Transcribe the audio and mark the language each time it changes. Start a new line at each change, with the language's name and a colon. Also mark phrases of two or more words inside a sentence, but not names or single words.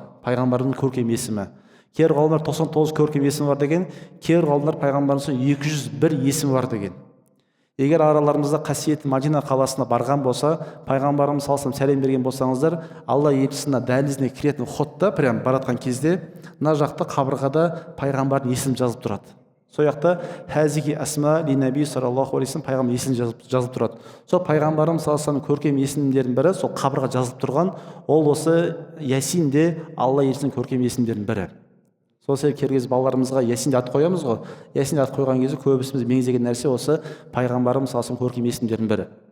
Kazakh: Пайғамбардың көркем есімі. Кейбір ғалымдар 99 көркем есімі бар деген, кейбір ғалымдар пайғамбарымыздың 201 есімі бар деген. Егер араларымызда қасиетті Мадина қаласына барған болса, пайғамбарымыз
Arabic: صلى الله عليه وسلم
Kazakh: сәлем берген болсаңыздар, Алла елшісіне дәлізіне кіретін ходта, прям баратқан кезде, мына жақта қабырғада пайғамбардың есімі жазылып тұрады. Сол жақта
Arabic: هذه أسماء لنبي صلى الله عليه وسلم
Kazakh: пайғамбар есімі жазылып тұрады. Сол пайғамбарымыз
Arabic: صلى الله عليه وسلم
Kazakh: көркем есімдердің бірі, сол қабырға жазылып тұрған, ол осы Ясин де Алла елшісінің көркем есімдердің бірі. Сол себеп керкез балаларымызға Ясин ат қоямыз ғой. Ясин ат қойған кезде көбісіміз меңзеген нәрсе осы пайғамбарымыз
Arabic: صلى الله عليه وسلم
Kazakh: көркем есімдердің бірі.